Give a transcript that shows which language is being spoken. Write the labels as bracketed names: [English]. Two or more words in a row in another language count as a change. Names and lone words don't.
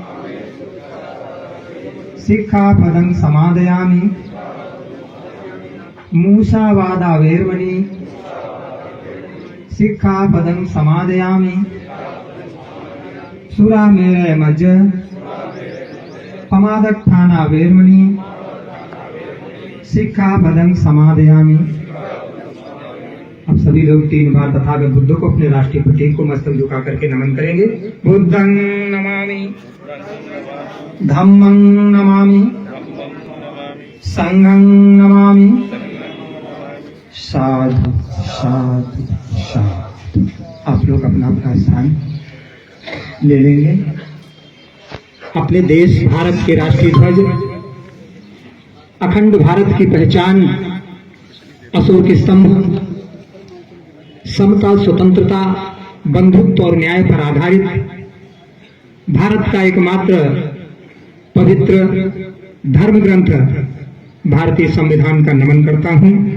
[Pali] सिक्खापदं समादयामि मूषावादा वेरमणि सिक्खापदं समादयामि सुरामेरय मज्ज पमादत्थाना वेरमणि सिक्खापदं समादयामि। [Hindi] अब सभी लोग 3 बार तथागत बुद्ध को अपने राष्ट्रीय प्रतीक को मस्तक झुका करके नमन करेंगे। [Pali] बुद्धं नमामि, धम्मं नमामि, संघं नमामि। साधु साधु साधु। [Hindi] आप लोग अपना अपना स्थान ले लेंगे। अपने देश भारत के राष्ट्रीय ध्वज, अखंड भारत की पहचान, अशोक स्तंभ, समता, स्वतंत्रता, बंधुत्व और न्याय पर आधारित भारत का एकमात्र पवित्र धर्म ग्रंथ भारतीय संविधान का नमन करता हूं।